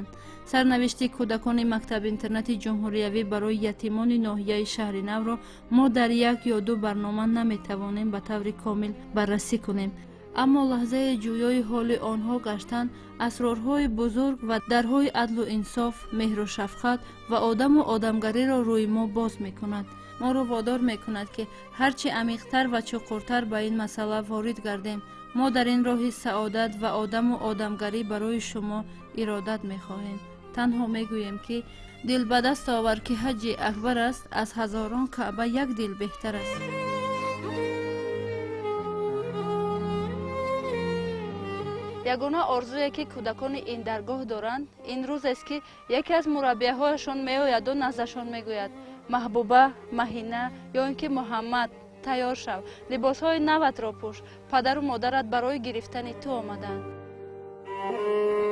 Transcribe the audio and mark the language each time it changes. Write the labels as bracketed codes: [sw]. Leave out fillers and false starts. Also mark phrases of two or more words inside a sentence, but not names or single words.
[fa] سرنوشت کودکان مکتب اینترنت جمهوریوی برای یتیمان ناحیه شهر نو را ما در 1 یا 2 برنامه نمیتوانیم به طور کامل بررسی کنیم، اما لحظه جویای حال آنها گشتن اسرارهای بزرگ و درهای عدل و انصاف، مهر و شفقت و آدم و آدمگری را روی ما باز میکند. ما را وادار میکند که هرچی عمیق‌تر و چقورتر به این مسئله وارد گردیم. [tg] мо дар ин роҳи саодат ва одаму одамгарӣ барои шумо иродат мехоҳем. танҳо мегӯем ки дил ба даст овар ки ҳаҷи акбар аст, аз ҳазорон каъба як дил беҳтар аст. ягона орзуе ки кӯдакони ин даргоҳ доранд ин рӯзест ки яке аз мураббияҳояшон меояду наздашон мегӯяд: маҳбуба, маҳина ё ин ки муҳаммад, тайёр шав, либосҳои наватро пӯш, падару модарат барои гирифтани ту омадаанд.